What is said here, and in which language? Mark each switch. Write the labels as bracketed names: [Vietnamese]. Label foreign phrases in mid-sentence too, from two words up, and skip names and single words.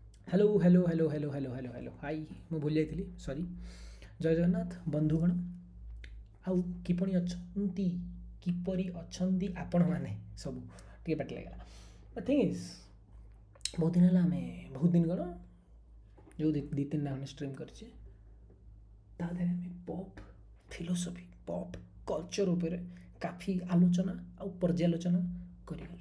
[English] hello hello hello hello hello hello hello hi ମୁଁ ଭୁଲି ଯାଇଥିଲି ସରି। [Odia] ଜୟ ଜଗନ୍ନାଥ ବନ୍ଧୁଗଣ, ଆଉ କିପରି ଅଛନ୍ତି ଆପଣମାନେ ସବୁ? ଟିକେ ପାଟି ଲାଗିଲା। [English] the thing is, [Odia] ବହୁତ ଦିନ ହେଲା ଆମେ ବହୁତ ଦିନ କ'ଣ ଯେଉଁ ଦୁଇ ତିନିଟା ଖଣ୍ଡେ ଷ୍ଟ୍ରିମ୍ କରିଛେ, ତା ଦେହରେ ଆମେ [English] pop philosophy pop culture [Odia] ଉପରେ କାଫି ଆଲୋଚନା ଆଉ ପର୍ଯ୍ୟାଲୋଚନା କରିଗଲେ।